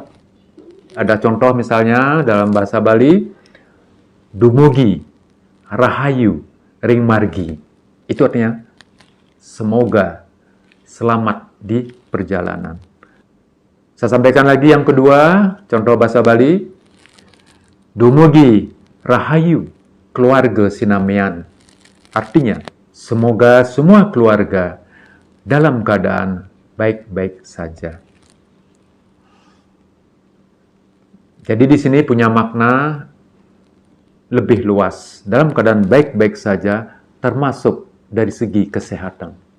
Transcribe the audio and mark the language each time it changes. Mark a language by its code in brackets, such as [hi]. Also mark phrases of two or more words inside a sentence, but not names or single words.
[id] Ada contoh misalnya dalam bahasa Bali, [ban] Dumugi, Rahayu, Ring Margi. [id] Itu artinya, semoga selamat di perjalanan. Saya sampaikan lagi yang kedua, contoh bahasa Bali. [ban] Dumugi Rahayu keluarga sinamian. [id] Artinya, semoga semua keluarga dalam keadaan baik-baik saja. Jadi di sini punya makna lebih luas. Dalam keadaan baik-baik saja, termasuk dari segi kesehatan.